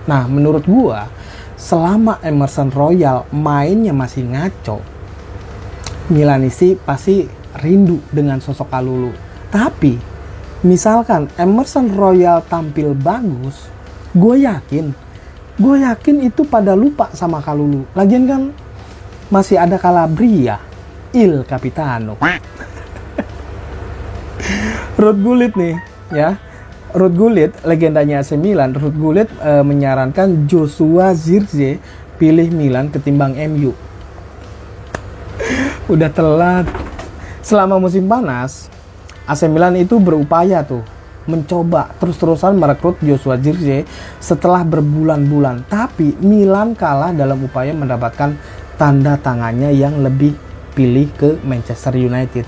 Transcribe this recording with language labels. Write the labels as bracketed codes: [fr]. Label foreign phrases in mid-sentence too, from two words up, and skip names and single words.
[id] Nah, menurut gua selama Emerson Royal mainnya masih ngaco, Milanisi pasti rindu dengan sosok Kalulu. Tapi misalkan Emerson Royal tampil bagus, gue yakin itu pada lupa sama Kalulu. Lagian kan masih ada Calabria, Il Capitano. Ruud Gullit nih ya. Ruud Gullit, legendanya AC Milan, Ruud Gullit menyarankan Joshua Zirkzee pilih Milan ketimbang MU. Udah telat. Selama musim panas, AC Milan itu berupaya tuh mencoba terus-terusan merekrut Joshua Zirkzee setelah berbulan-bulan, tapi Milan kalah dalam upaya mendapatkan tanda tangannya yang lebih pilih ke Manchester United.